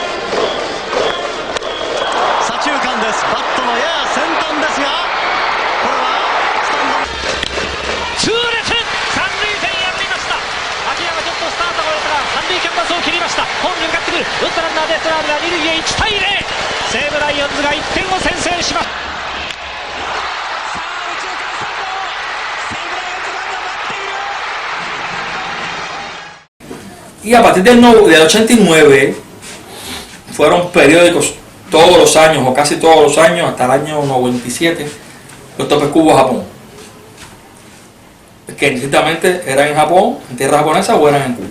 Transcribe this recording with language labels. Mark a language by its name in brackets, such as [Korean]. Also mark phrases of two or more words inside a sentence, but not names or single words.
[Japanese] 左中間です。バットのやや先端ですがこれはスタンド痛烈三塁線破りました。秋山ちょっとスタートが折れたが三塁キャンバスを切りました。ホームに向かってくる打ったランナーデストラーデが二塁へ1対0西武ライオンズが1点を先制します。 [Spanish] Y a partir del 89 fueron periódicos todos los años o casi todos los años hasta el año 97 los topes Cuba Japón, que indistintamente eran en Japón, en tierra japonesa o eran en Cuba.